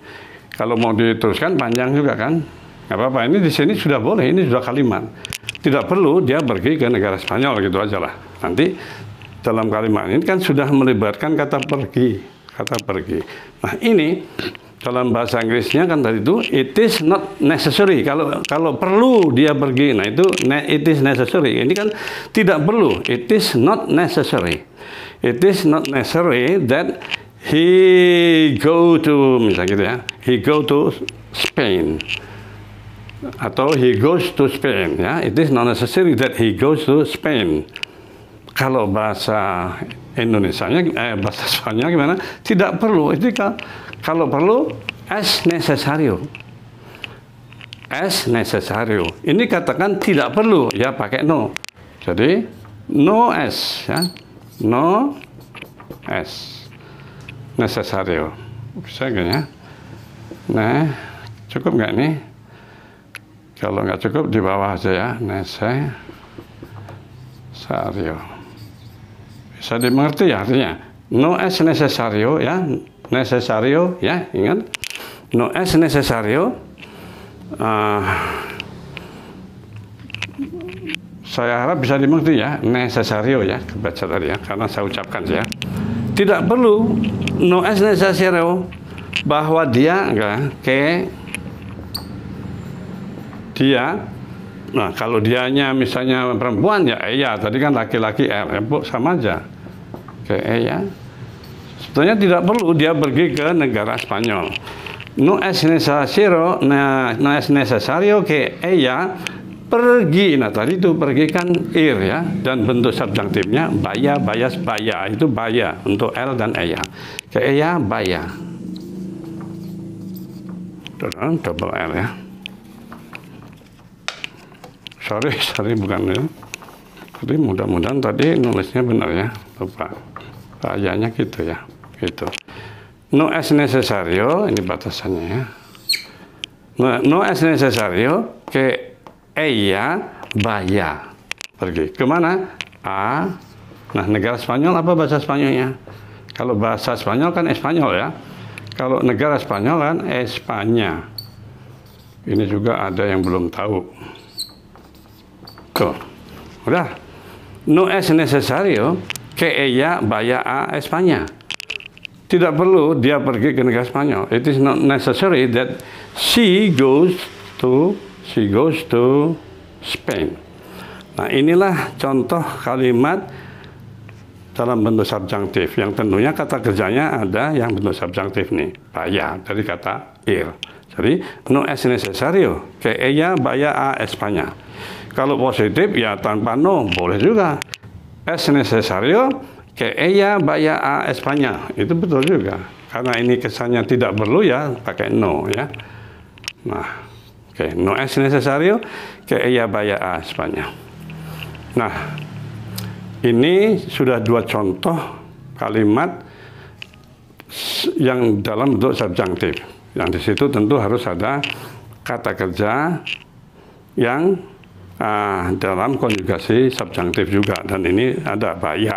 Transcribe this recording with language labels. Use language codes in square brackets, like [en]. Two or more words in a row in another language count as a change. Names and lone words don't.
[id] Kalau mau diteruskan panjang juga kan, nggak apa-apa. Ini di sini sudah boleh. Ini sudah kalimat. Tidak perlu dia pergi ke negara Spanyol, gitu aja lah. Nanti dalam kalimat ini kan sudah melibatkan kata pergi, kata pergi. Nah ini dalam bahasa Inggrisnya kan tadi itu [en] it is not necessary. [id] Kalau perlu dia pergi, nah itu [en] it is necessary. [id] Ini kan tidak perlu. [en] It is not necessary. It is not necessary that he go to, [id] misalnya gitu ya, [en] he go to Spain atau he goes to Spain, ya. It is not necessary that he goes to Spain. [id] Kalau bahasa Indonesianya, bahasa Spanyol gimana? Tidak perlu. Itu kalau perlu [es] as necesario. As necesario. [id] Ini katakan tidak perlu, ya pakai no. [es] Jadi no as, ya. No as necesario. [id] Bisa nggak ya? Nah, cukup nggak nih? Kalau nggak cukup di bawah aja ya. Necesario. Bisa dimengerti ya artinya. [es] No es necesario ya. Necesario ya, ingat. No es necesario. [id] Saya harap bisa dimengerti ya. Necesario ya, kebaca tadi ya, karena saya ucapkan ya. Tidak perlu [es] no es necesario [id] bahwa dia dia. Nah, kalau dianya misalnya perempuan ya iya, tadi kan laki-laki sama aja. Ya. Sebetulnya tidak perlu dia pergi ke negara Spanyol. [es] No es necesario, no es necesario que ella pergi. [id] Nah, tadi itu pergi kan ir ya, dan bentuk subjunktifnya baya, bayas, baya. Itu baya untuk L dan ella. [es] Que ella baya. [en] Double L ya. [id] Sorry bukan ya. Jadi mudah-mudahan tadi nulisnya benar ya. Lupa. Bayanya gitu ya. Gitu. [es] No es necesario, [id] ini batasannya ya. [es] No es necesario que ella vaya. [id] Pergi. Kemana? Nah, negara Spanyol apa bahasa Spanyolnya? Kalau bahasa Spanyol kan Espanyol ya. Kalau negara Spanyol kan Espanya. Ini juga ada yang belum tahu. Tuh. Udah. [es] No es necesario que ella vaya a España. [id] Tidak perlu dia pergi ke negara Spanyol. [en] It is not necessary that she goes to Spain. [id] Nah, inilah contoh kalimat dalam bentuk subjunktif yang tentunya kata kerjanya ada yang bentuk subjunktif nih, vaya dari kata ir. [es] Jadi no es necesario que ella vaya a España. [id] Kalau positif ya tanpa no boleh juga. [es] Es necesario que ella vaya a España. [id] Itu betul juga. Karena ini kesannya tidak perlu ya pakai no ya. Nah, oke, [es] no es necesario que ella vaya a España. [id] Nah, ini sudah dua contoh kalimat yang dalam bentuk subjunktif. Yang di situ tentu harus ada kata kerja yang dalam konjugasi subjunktif juga, dan ini ada baya.